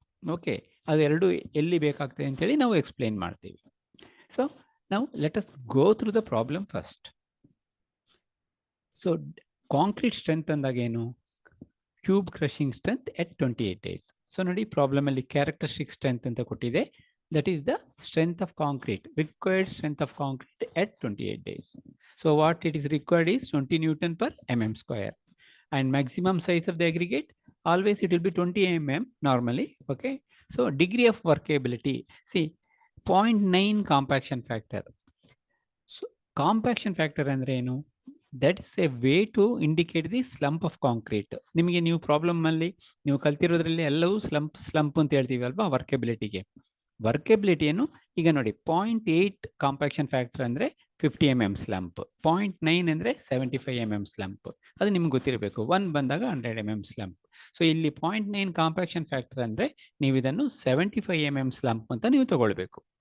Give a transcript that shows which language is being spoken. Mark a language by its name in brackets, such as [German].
[Kannada] Okay, ಅದೆರಡು ಎಲ್ಲಿ ಬೇಕಾಗ್ತದೆ ಅಂತೇಳಿ ನಾವು ಎಕ್ಸ್ಪ್ಲೇನ್ ಮಾಡ್ತೀವಿ. [English] ಸೊ ನಾವು let us go through the problem first. So concrete strength [Kannada] ಅಂದಾಗ ಏನು? [English] Cube crushing strength at 28 days. So [Kannada] ನೋಡಿ, [English] problem ಅಲ್ಲಿ characteristic strength [Kannada] ಅಂತ ಕೊಟ್ಟಿದೆ. [English] That is the strength of concrete, required strength of concrete at 28 days. So what it is required is 20 Newton per mm square. And maximum size of the aggregate, always it will be 20 mm normally. Okay. So degree of workability, see 0.9 compaction factor. So compaction factor [Kannada] ಅಂದ್ರೆ ಏನು? [English] That is a way to indicate the slump of concrete. [Kannada] ನಿಮಗೆ ನೀವು problem ಅಲ್ಲಿ ನೀವು ಕಲ್ತಿರೋದ್ರಲ್ಲಿ ಎಲ್ಲವೂ slump ಅಂತ ಹೇಳ್ತೀವಿ ಅಲ್ವಾ ವರ್ಕಬಿಲಿಟಿಗೆ. ವರ್ಕೆಬಿಲಿಟಿಯನ್ನು ಈಗ ನೋಡಿ, 0.8 ಕಾಂಪ್ಯಾಕ್ಷನ್ ಫ್ಯಾಕ್ಟರ್ ಅಂದರೆ 50 mm ಸ್ಲಂಪ್, 0.9 ಅಂದರೆ 75 mm ಸ್ಲಂಪ್. ಅದು ನಿಮ್ಗೆ ಗೊತ್ತಿರಬೇಕು. 1 ಬಂದಾಗ 100 mm ಸ್ಲಂಪ್. ಸೊ ಇಲ್ಲಿ 0.9 ಕಾಂಪ್ಯಾಕ್ಷನ್ ಫ್ಯಾಕ್ಟರ್ ಅಂದರೆ ನೀವು ಇದನ್ನು 75 mm ಸ್ಲಂಪ್ ಅಂತ ನೀವು ತಗೊಳ್ಬೇಕು.